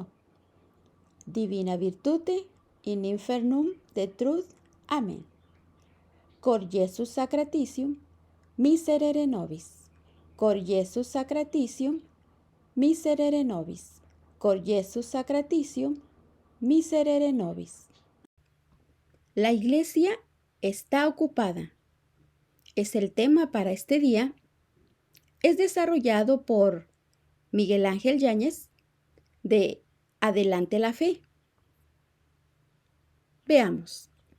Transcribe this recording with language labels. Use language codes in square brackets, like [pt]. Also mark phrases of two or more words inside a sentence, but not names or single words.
[la] Divina virtute in infernum detruit. Amén. Cor Jesus sacratitium, miserere nobis. Cor Jesus sacratitium, miserere nobis. Cor Jesus sacratitium, miserere nobis. [es] La iglesia está ocupada. Es el tema para este día. Es desarrollado por Miguel Ángel Yáñez de Adelante la Fe. Veamos.